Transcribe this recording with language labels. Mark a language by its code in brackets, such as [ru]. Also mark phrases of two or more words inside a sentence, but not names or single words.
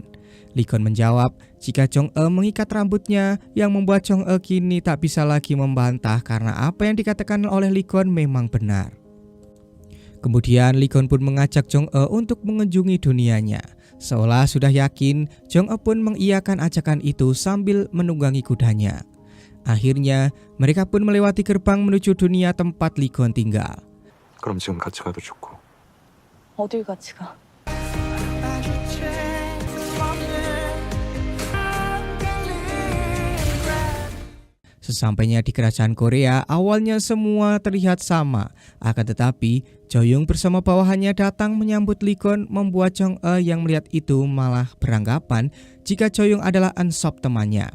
[id] Lee Gon menjawab jika Jong-e mengikat rambutnya yang membuat Jong-e kini tak bisa lagi membantah karena apa yang dikatakan oleh Lee Gon memang benar. Kemudian Lee Gon pun mengajak Jong-e untuk mengunjungi dunianya. Seolah sudah yakin, Jong-e pun mengiyakan ajakan itu sambil menunggangi kudanya. Akhirnya, mereka pun melewati gerbang menuju dunia tempat Lee Gon tinggal. [ko] 그럼 지금 같이 가도 좋고. 어딜 같이 가? [id] Sesampainya di kerajaan Korea, awalnya semua terlihat sama. Akan tetapi, Jo-young bersama bawahannya datang menyambut Lee Gon, membuat Jong-e yang melihat itu malah beranggapan jika Choyung adalah Unsop temannya.